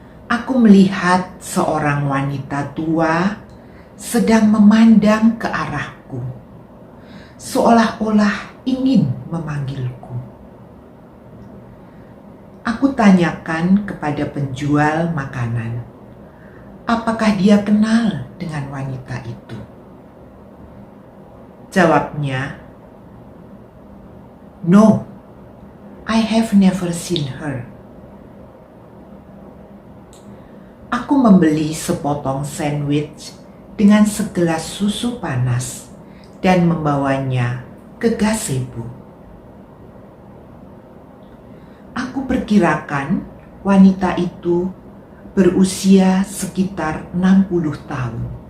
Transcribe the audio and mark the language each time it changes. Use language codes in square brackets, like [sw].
[id] Aku melihat seorang wanita tua sedang memandang ke arahku, seolah-olah ingin memanggilku. Aku tanyakan kepada penjual makanan, apakah dia kenal dengan wanita itu? Jawabnya, [en] "No, I have never seen her." [id] Aku membeli sepotong sandwich dengan segelas susu panas dan membawanya ke gazebo. Aku perkirakan wanita itu berusia sekitar 60 tahun.